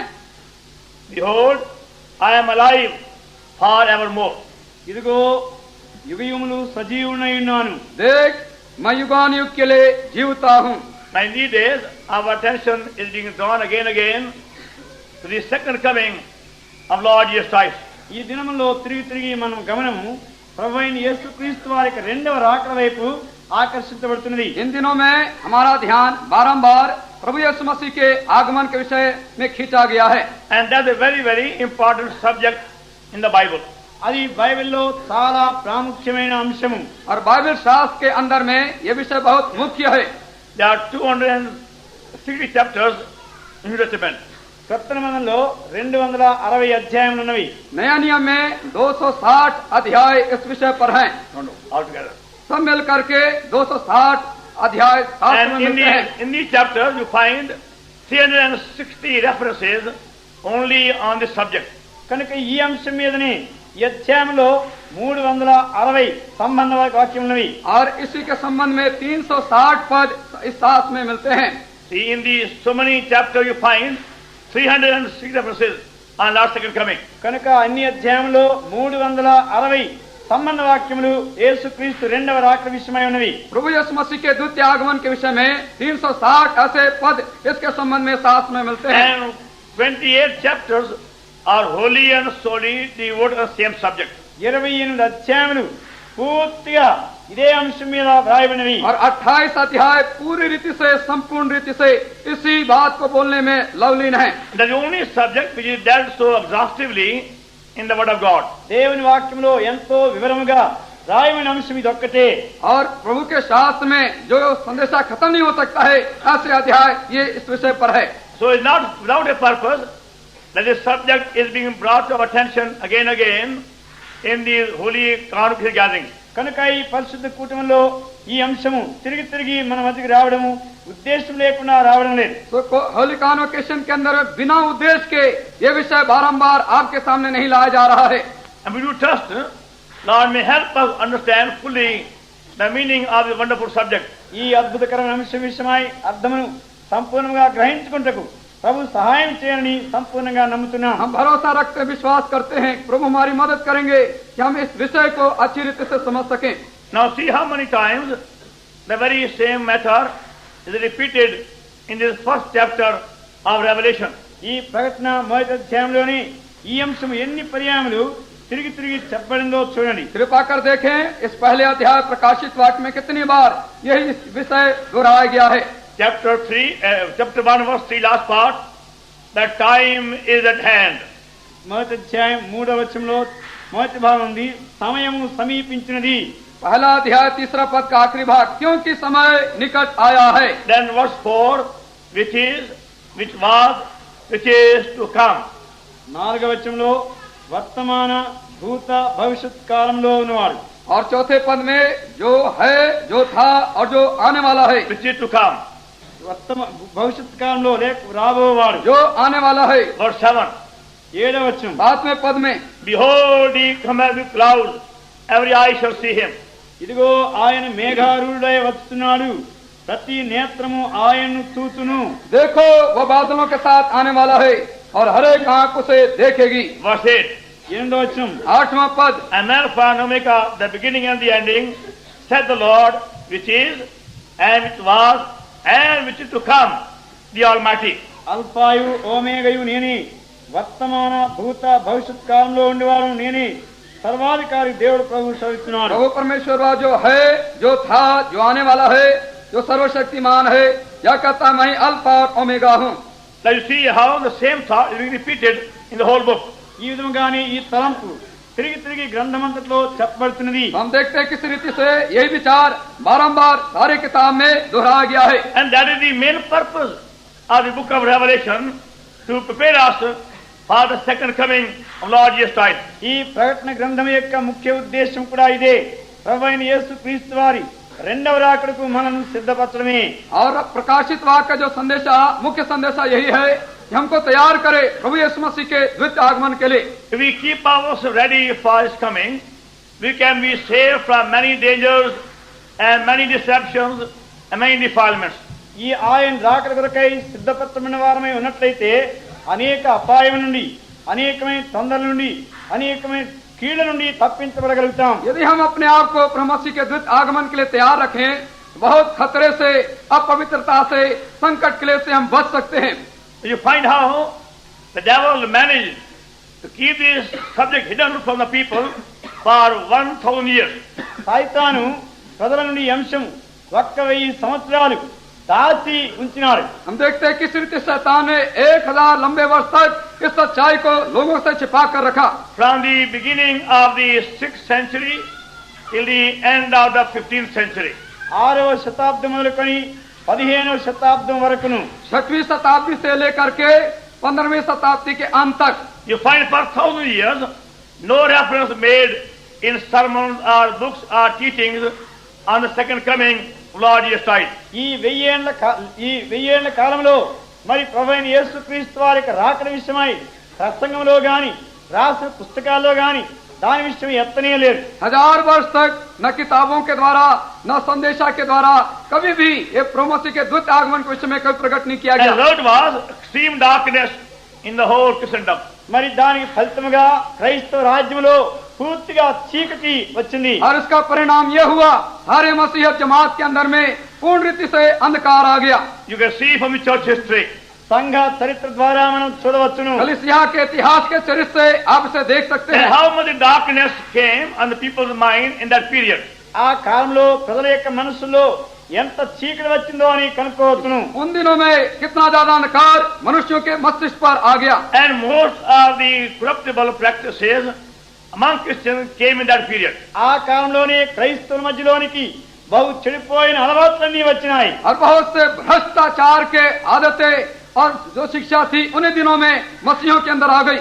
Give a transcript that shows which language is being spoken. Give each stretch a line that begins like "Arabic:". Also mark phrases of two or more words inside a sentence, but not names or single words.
English: Behold, I am alive forevermore.
Telugu: ఇదిగో యుగయుగములు సజీవునై ఉన్నాను.
Hindi: देख मैं युगानुयुग के लिए जीवता हूँ.
English: Now in these days, our attention is being drawn again and again to the second coming of Lord Jesus Christ.
Telugu: ఈ దినములో తిరిగి మనం గమనము ప్రభువైన యేసుక్రీస్తు వారి యొక్క రెండవ రాకడ వైపు ఆకర్షించబడుతున్నది.
Hindi: इन दिनों में हमारा ध्यान बारंबार प्रभु यीशु मसीह के आगमन के विषय में खींचा गया है.
English: And that's a very, very important subject in the Bible.
Telugu: అది బైబిల్లో చాలా ప్రాముఖ్యమైన అంశము.
Hindi: और बाइबल शास्त्र के अंदर में यह विषय बहुत मुख्य है.
English: There are 260 chapters in New Testament.
Telugu: కొత్త నిబంధనలో 260 అధ్యాయములు ఉన్నవి.
Hindi: नया नियम में 260 अध्याय इस विषय पर हैं.
English: Altogether.
Hindi: सब मिल करके 260 अध्याय शास्त्र में
English: And
Hindi: मिलते हैं.
English: in these chapters you find 360 references only on this subject.
Telugu: కనుక ఈ అంశం మీదనే ఈ అధ్యాయంలో 360 సంబంధ వాక్యం ఉన్నవి.
Hindi: और इसी के संबंध में 360 पद इस शास्त्र में मिलते हैं.
English: See, in these so many chapters you find 360 references on Lord's second coming.
Telugu: కనుక అన్ని అధ్యాయంలో 360 సంబంధ వాక్యములు యేసుక్రీస్తు రెండవ రాకడ విషయమై ఉన్నవి.
Hindi: प्रभु यीशु मसीह के द्वितीय आगमन के विषय में 360 ऐसे पद इसके संबंध में शास्त्र में मिलते हैं.
English: And 28 chapters are wholly and solely devoted to the same subject.
Telugu: 28 అధ్యాయములు పూర్తిగా ఇదే అంశం మీద వ్రాయబడినవి.
Hindi: और 28 अध्याय पूरी रीति से संपूर्ण रीति से इसी बात को बोलने में लवलीन है.
English: That's the only subject which is dealt so exhaustively in the Word of God.
Telugu: దేవుని వాక్యంలో ఎంతో వివరముగా రాయబడిన అంశం ఇది ఒక్కటే.
Hindi: और प्रभु के शास्त्र में जो संदेशा खत्म नहीं हो सकता है, ऐसे अध्याय ये इस विषय पर है.
English: So it's not without a purpose that this subject is being brought to our attention again and again in these holy congregational gatherings.
Telugu: కనుక ఈ పరిశుద్ధ కూటమిలో ఈ అంశము తిరిగి తిరిగి మన మధ్యకి రావడము ఉద్దేశం లేకుండా రావడం లేదు.
Hindi: तो
English: holy convocation
Hindi: के अंदर बिना उद्देश्य के ये विषय बारंबार आपके सामने नहीं लाया जा रहा है.
English: And we do trust Lord may help us understand fully the meaning of this wonderful subject.
Telugu: ఈ అద్భుతకరమైన అంశం విషయమై అర్థమును సంపూర్ణంగా గ్రహించుకుంటకు ప్రభు సహాయం చేయాలని సంపూర్ణంగా నమ్ముతున్నాం.
Hindi: हम भरोसा रखते विश्वास करते हैं प्रभु हमारी मदद करेंगे कि हम इस विषय को अच्छी रीति से समझ सकें.
English: Now see how many times the very same matter is repeated in this first chapter of Revelation.
Telugu: ఈ ప్రకటన మొదటి అధ్యాయంలోని ఈ అంశం ఎన్ని పర్యాయములు తిరిగి తిరిగి చెప్పబడిందో చూడండి.
Hindi: कृपा कर देखें इस पहले अध्याय प्रकाशित वाक्य में कितनी बार यही विषय दोहराया गया है.
English: Chapter 1 verse 3 last part, the time is at hand.
Telugu: మొదటి అధ్యాయం 3వ వచనంలో మొదటి భాగం ఉంది, సమయము సమీపించినది.
Hindi: पहला अध्याय तीसरा पद का आखिरी भाग, क्योंकि समय निकट आया है.
English: Then verse 4, which was, which is to come.
Telugu: 4వ వచనంలో వర్తమాన భూత భవిష్యత్ కాలంలో ఉన్నవాడు.
Hindi: और चौथे पद में जो है, जो था और जो आने वाला है.
English: Which is to come.
Telugu: భవిష్యత్ కాలంలో లేక రాబోవాడు.
Hindi: जो आने वाला है.
English: Verse 7.
Telugu: 7వ వచనం,
Hindi: 7वें पद में
English: Behold, he cometh with clouds, every eye shall see him.
Telugu: ఇదిగో ఆయన మేఘారూఢుడై వస్తున్నాడు, ప్రతి నేత్రము ఆయన్ను చూచును.
Hindi: देखो वो बादलों के साथ आने वाला है और हर एक आंख उसे देखेगी.
English: Verse 8.
Telugu: 8వ వచనం,
Hindi: 8वां पद,
English: And Alpha and Omega, the beginning and the ending, said the Lord, which is, and which was, and which is to come, the Almighty.
Telugu: అల్ఫాయు ఓమేగయు నేనే, వర్తమాన భూత భవిష్యత్ కాలంలో ఉండేవాడు నేనే, సర్వాధికారి దేవుడు ప్రభు సెలవిస్తున్నాడు.
Hindi: प्रभु परमेश्वर जो है, जो था, जो आने वाला है, जो सर्वशक्तिमान है, यह कहता मैं अल्फा और ओमेगा हूँ.
English: Now you see how the same thought is being repeated in the whole book.
Telugu: ఈ విధముగానే ఈ తలంపు తిరిగి తిరిగి గ్రంథమంతట్లో చెప్పబడుతున్నది.
Hindi: हम देखते हैं किस रीति से यही विचार बारंबार सारे किताब में दोहराया गया है.
English: And that is the main purpose of the book of Revelation, to prepare us for the second coming of Lord Jesus Christ.
Telugu: ఈ ప్రకటన గ్రంథం యొక్క ముఖ్య ఉద్దేశం కూడా ఇదే, ప్రభువైన యేసు క్రీస్తు వారి రెండవ రాకడకు మనల్ని సిద్ధపరచడమే.
Hindi: और प्रकाशित वाक्य का जो संदेशा, मुख्य संदेशा यही है कि हमको तैयार करे प्रभु यीशु मसीह के द्वितीय आगमन के लिए.
English: If we keep ourselves ready for his coming, we can be saved from many dangers and many deceptions and many defilements.
Telugu: ఈ ఆయన రాకడ కొరకై సిద్ధపరచబడిన వారమై ఉన్నట్లయితే అనేక అపాయం నుండి, అనేకమైన తొందరల నుండి, అనేకమైన కీళ్ళ నుండి తప్పించబడగలుగుతాం.
Hindi: यदि हम अपने आप को प्रभु मसीह के द्वितीय आगमन के लिए तैयार रखें, बहुत खतरे से, अपवित्रता से, संकट के लिए से हम बच सकते हैं.
English: You find how the devil managed to keep this subject hidden from the people for 1000 years.
Telugu: సైతాను ప్రజల నుండి ఈ అంశం 1000 సంవత్సరాలు దాచి ఉంచినాడు.
Hindi: हम देखते हैं किस रीति शैतान ने 1000 लंबे वर्ष तक इस सच्चाई को लोगों से छिपा कर रखा.
English: From the beginning of the 6th century till the end of the 15th century.
Telugu: 6వ శతాబ్దం మొదలుకొని 15వ శతాబ్దం వరకును,
Hindi: 6वीं शताब्दी से लेकर के 15वीं शताब्दी के अंत तक
English: You find for 1000 years no reference made in sermons or books or teachings on the second coming of Lord Jesus Christ.
Telugu: ఈ 1000 కాలంలో మరి ప్రభువైన యేసు క్రీస్తు వారి యొక్క రాకడ విషయమై ప్రసంగంలో గాని రాసిన పుస్తకాల్లో గాని దాని విషయం ఎత్తనే లేదు.
Hindi: 1000 वर्ष तक न किताबों के द्वारा, न संदेशा के द्वारा कभी भी ये प्रभु मसीह के द्वितीय आगमन के विषय में कभी प्रकट नहीं किया
English: And the
Hindi: गया.
English: result was extreme darkness in the whole Christendom.
Telugu: మరి దానికి ఫలితముగా క్రైస్తవ రాజ్యంలో పూర్తిగా చీకటి వచ్చింది.
Hindi: और इसका परिणाम यह हुआ, सारे मसीह जमात के अंदर में पूर्ण रीति से अंधकार आ गया.
English: You can see from the church history
Telugu: సంఘ చరిత్ర ద్వారా మనం చూడవచ్చును.
Hindi: कलीसिया के इतिहास के चरित्र से आप इसे देख सकते
English: And
Hindi: हैं.
English: how much darkness came on the people's mind in that period.
Telugu: ఆ కాలంలో ప్రజల యొక్క మనసులో ఎంత చీకటి వచ్చిందో అని కనుక్కోవచ్చును.
Hindi: उन दिनों में कितना ज्यादा अंधकार मनुष्यों के मस्तिष्क पर आ गया.
English: And most of the corruptible practices among Christians came in that period.
Telugu: ఆ కాలంలోనే క్రైస్తవుల మధ్యలోనికి బహు చెడిపోయిన అలవాట్లన్నీ వచ్చినాయి.
Hindi: और बहुत से भ्रष्टाचार के आदतें और जो शिक्षा थी उन्हीं दिनों में मसीहों के अंदर आ गई.